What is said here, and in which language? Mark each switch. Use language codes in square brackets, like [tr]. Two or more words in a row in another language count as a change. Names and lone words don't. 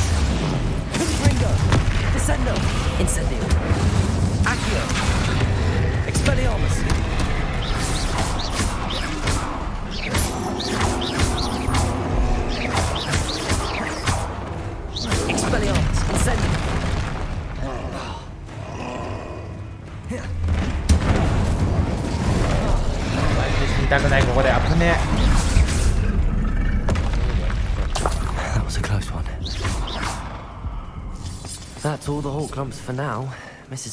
[en] Confringo! Descendo! Incendio! Accio! Expelliarmus! Expelliarmus! Incendio! [ja] 死にたくないここで危ねえ。 [en] That was a close one. That's all the whole clumps for now. Mrs.